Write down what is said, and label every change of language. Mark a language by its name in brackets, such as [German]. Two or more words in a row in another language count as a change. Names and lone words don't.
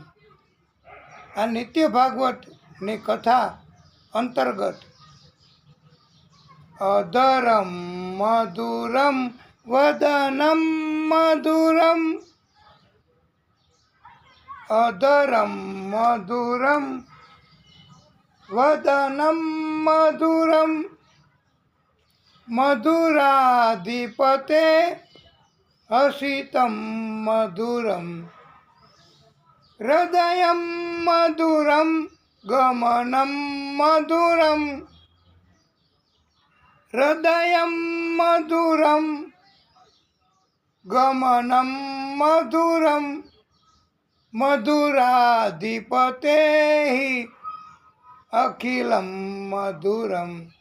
[Gujarati] આ નિત્ય ભાગવતની કથા અંતર્ગત [Sanskrit] અધરમ મધુરમ વદનમ મધુરમ, અધરમ મધુરમ વદનમ મધુરમ, મધુરાધિપતે हसितं मधुरं हृदयं मधुरं गमनं मधुरं हृदयं मधुरं गमनं मधुरं मधुराधिपतेः अखिलं मधुरं